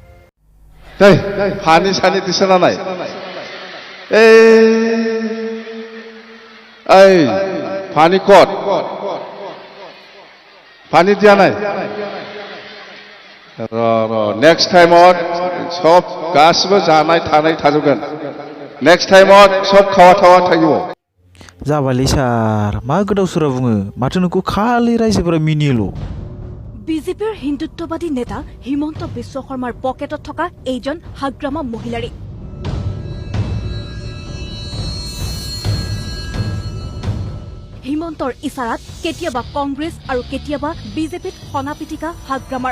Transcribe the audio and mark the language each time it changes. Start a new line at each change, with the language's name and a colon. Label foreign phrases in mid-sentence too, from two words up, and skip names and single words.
Bodo: फानि सानि दिसना नाय, फानि कट फानि दिया नाय।
English: next time
Bodo: सब गासिबो जानाय थानाय थाजोबगोन।
English: next time
Bodo: सब खावा थावा थायो। जाबायलै सार, मा गोदाव सोराव बुङो? माथो नोंखौ खालि रायजोफोरा मिनियोल'।
Assamese: বিজেপিৰ হিন্দুত্ববাদী নেতা হিমন্ত বিশ্ব শৰ্মাৰ পকেটত থকা এইজন হাগ্ৰামা মহিলাৰী। হিমন্তৰ ইছাৰাত কেতিয়াবা কংগ্ৰেছ আৰু কেতিয়াবা বিজেপিত সনা পিটিকা হাগ্ৰামাৰ।